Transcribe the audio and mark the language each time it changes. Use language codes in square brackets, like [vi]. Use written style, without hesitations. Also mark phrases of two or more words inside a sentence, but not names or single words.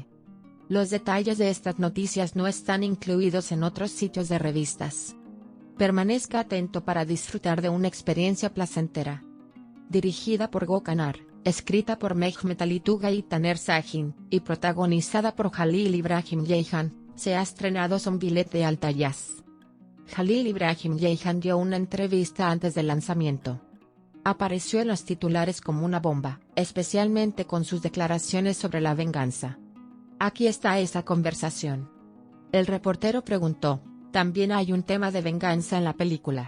[es] Los detalles de estas noticias no están incluidos en otros sitios de revistas. Permanezca atento para disfrutar de una experiencia placentera. Dirigida por Gökhan, escrita por Mehmet Ali Tugay y Taner Sahin, y protagonizada por Halil İbrahim Ceyhan, se ha estrenado Son Bilet de Alta Jazz. Halil İbrahim Ceyhan dio una entrevista antes del lanzamiento. Apareció en los titulares como una bomba, especialmente con sus declaraciones sobre la venganza. Aquí está esa conversación. El reportero preguntó: ¿también hay un tema de venganza en la película?